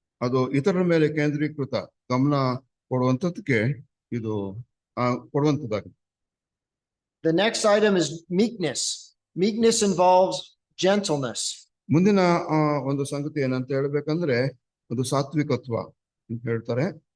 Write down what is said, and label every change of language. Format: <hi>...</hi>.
<kn>ಅದು ಇತರರ ಮೇಲೆ ಕೇಂದ್ರೀಕೃತ ಗಮನ ಕೊಡುವಂತದಕ್ಕೆ ಇದು ಕೊಡುವಂತದ್ದಾಗಿದೆ.</kn> <en>The next item is meekness. Meekness involves gentleness.</en> <kn>ಮುಂದಿನ ಒಂದು ಸಂಗತಿ ಏನಂತ ಹೇಳ್ಬೇಕಂದ್ರೆ ಅದು ಸಾತ್ವಿಕತ್ವ ಅಂತ ಹೇಳ್ತಾರೆ.</kn>